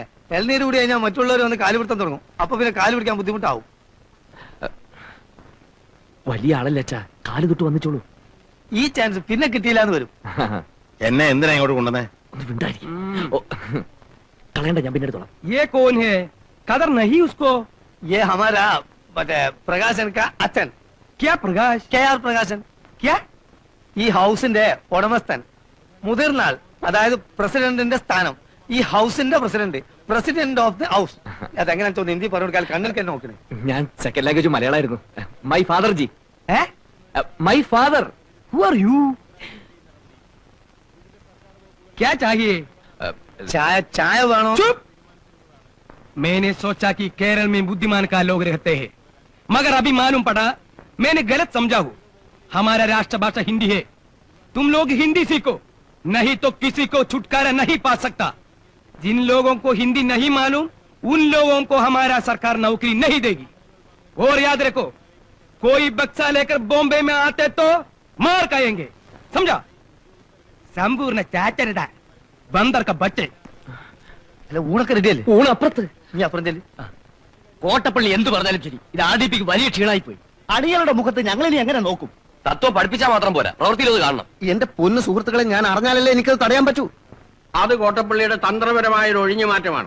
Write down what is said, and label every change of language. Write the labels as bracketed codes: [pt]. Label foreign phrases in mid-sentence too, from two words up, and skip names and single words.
[ml] എൽനീര് കൂടി കഴിഞ്ഞാൽ മറ്റുള്ളവർ വന്ന് കാല് പിടുത്തം തുടങ്ങും. അപ്പൊ പിന്നെ കാല് പിടിക്കാൻ ബുദ്ധിമുട്ടാവും. വലിയ ആളല്ല അച്ഛാ, കാല് തൊട്ട് വന്നിച്ചോളൂ. ഈ ചാൻസ് പിന്നെ കിട്ടിയില്ല എന്ന് വരും. എന്നെ എന്തിനാ ഇങ്ങോട്ട് കൊണ്ടുവന്നേ? ഒന്ന് മിണ്ടായിരിക്കും. കളയണ്ട, ഞാൻ പിന്നെ എടുത്തോളാം. [hi] ये कौन है? कदर नहीं उसको. ये हमारा മറ്റേ പ്രകാശൻ കാ അച്ഛൻ. क्या प्रकाश? KR പ്രകാശൻ. क्या? [ml] ഈ ഹൗസിന്റെ ഉടമസ്ഥൻ, മുതിർന്നാൾ, അതായത് പ്രസിഡന്റിന്റെ സ്ഥാനം. ഈ ഹൗസിന്റെ പ്രസിഡന്റ്, [en] president of the house. [ml] അതെങ്ങനെ തോന്നുന്നു ഹിന്ദി പറഞ്ഞു കൊടുക്കാൻ? കണ്ണിൽ തന്നെ നോക്കണേ. ഞാൻ [en] second language [ml] മലയാളമായിരുന്നു. [en] my father ji. ഏ my father. Who are you? [hi] क्या चाहिए? [ml] ചായ ചായ വേണോ? [hi] चुप! मैंने सोचा कि केरल में बुद्धिमान का लोग रहते हैं, मगर अभी मालूम पड़ा मैंने गलत समझा हूँ. हमारा राष्ट्रभाषा हिंदी है. तुम लोग हिंदी सीखो, नहीं तो किसी को छुटकारा नहीं पा सकता. जिन लोगों को हिंदी नहीं मालूम उन लोगों को हमारा सरकार नौकरी नहीं देगी. और याद रखो, कोई बक्सा लेकर बॉम्बे में आते तो मार खाएंगे, समझा? संपूर्ण चाचरदा बंदर का बच्चे. [ml] അല്ല, ഊണൊക്കെ റെഡിയല്ലേ? ഊണപ്പുറത്ത്. നീ അപ്പുറം ചെല്ലി. കോട്ടപ്പള്ളി എന്ത് പറഞ്ഞാലും ശരി, ഇത് ആർഡിപിക്ക് വലിയ ക്ഷീണായി പോയി. അടികളുടെ മുഖത്ത് ഞങ്ങളിനി എങ്ങനെ നോക്കും? തത്വം പഠിപ്പിച്ചാൽ മാത്രം പോരാ, പ്രവൃത്തിയിൽ അത് കാണണം. എന്റെ പൊന്നു സുഹൃത്തുക്കളെ, ഞാൻ അറിഞ്ഞാലല്ലേ എനിക്കത് തടയാൻ പറ്റൂ. അത് കോട്ടപ്പള്ളിയുടെ തന്ത്രപരമായ ഒരു ഒഴിഞ്ഞു മാറ്റമാണ്.